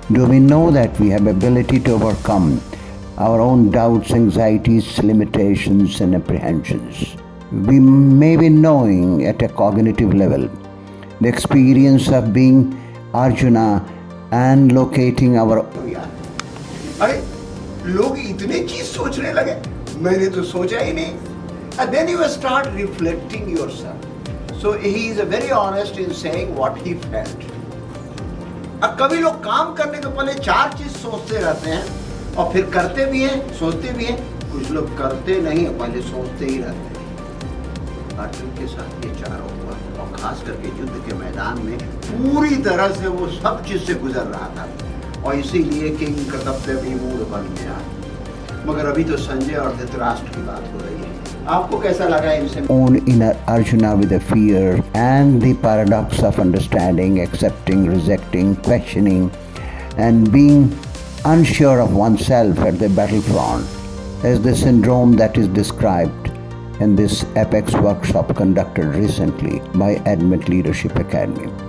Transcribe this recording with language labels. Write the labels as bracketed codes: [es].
[en] Do we know that we have ability to overcome our own doubts, anxieties, limitations, and apprehensions? We may be knowing at a cognitive level the experience of being Arjuna and locating our. [hi] अरे लोग इतने चीज सोचने लगे, मैंने तो सोचा ही नहीं. [en] And then you start reflecting yourself. So he is very honest in saying what he felt. [hi] अब कभी लोग काम करने के पहले चार चीज सोचते रहते हैं और फिर करते भी हैं, सोचते भी हैं. कुछ लोग करते नहीं, पहले सोचते ही रहते हैं. अर्जुन के साथ ये चारों हुआ, और खास करके युद्ध के मैदान में पूरी तरह से वो सब चीज से गुजर रहा था, और इसीलिए किंग कर्तव्य विमूढ़ बन गया. मगर अभी तो संजय और धृतराष्ट्र की बात हो रही है. आपको कैसा लगा इनसे? [en] Own inner Arjuna with the fear and the paradox of understanding, accepting, rejecting, questioning, and being unsure of oneself at the battlefront is the syndrome that is described in this Apex workshop conducted recently by Admit Leadership Academy.